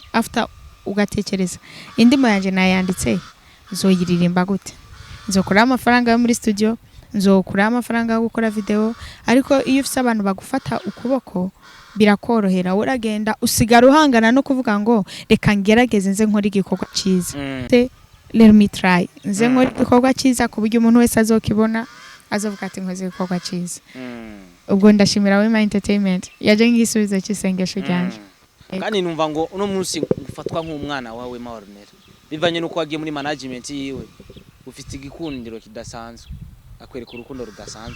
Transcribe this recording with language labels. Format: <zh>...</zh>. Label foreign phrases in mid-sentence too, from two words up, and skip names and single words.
<rn>after ugatekereza indimo yanje nayanditse nzoyiririmba gute nzokura amafaranga yo muri studio nzokura amafaranga yo gukora video ariko iyo ufite abantu bagufata ukuboko birakorohera uragenda usigara uhangana no kuvuga ngo reka ngerageze nze nkora igikorwa cyiza</rn> <en>let me try</en> <rn>nze nkora igikorwa cyiza ku buryo umuntu wese azokibona azovuga ati nkoze igikorwa cyiza ubwo ndashimira Wema Entertainment yaje ngisubiza cy'isengesho cyanje kandi numva ngo uno munsi ufatwa nk'umwana wawe Wema Warunera bivanye nuko wagiye muri management yiwe ufite igikundiro kidasanzwe akwereka urukundo rudasanzwe</rn>